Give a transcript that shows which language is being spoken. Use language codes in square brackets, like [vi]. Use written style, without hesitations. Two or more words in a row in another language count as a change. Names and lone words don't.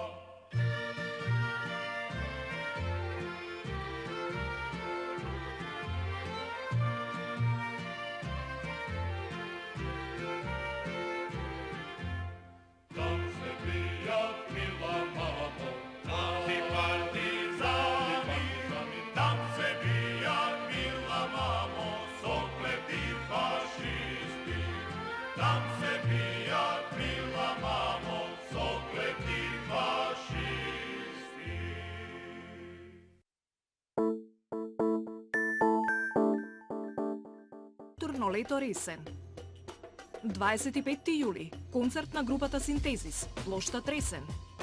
[mk] Там се бија мила мамо, мали партизани, там се бија мила мамо, соклети фашисти. Там се бија мила мамо, соклети фашисти. Турнолето Ресен. 25 јули, концерт на групата Синтезис, плошта Тресен.